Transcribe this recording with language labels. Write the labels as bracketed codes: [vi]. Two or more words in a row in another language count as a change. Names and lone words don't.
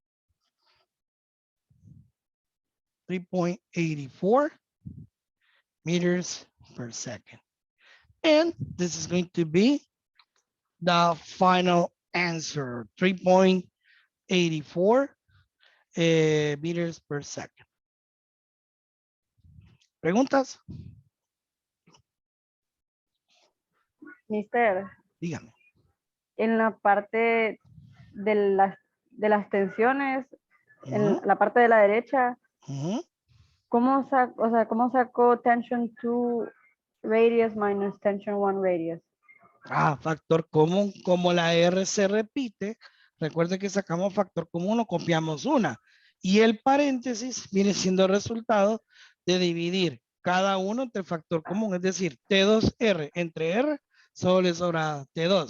[en] 3.84 meters per second. And this is going to be the final answer, 3.84 meters per second. [es] ¿Preguntas? Mister, Dígame. en la parte de las tensiones, en la parte de la derecha, ¿cómo sacó [en] tension 2 radius minus tension 1 radius? [es] Factor común, como la R se repite, Recuerde que sacamos factor común o copiamos una. Y el paréntesis viene siendo el resultado de dividir cada uno entre factor común. Es decir, T2R entre R solo le sobra T2.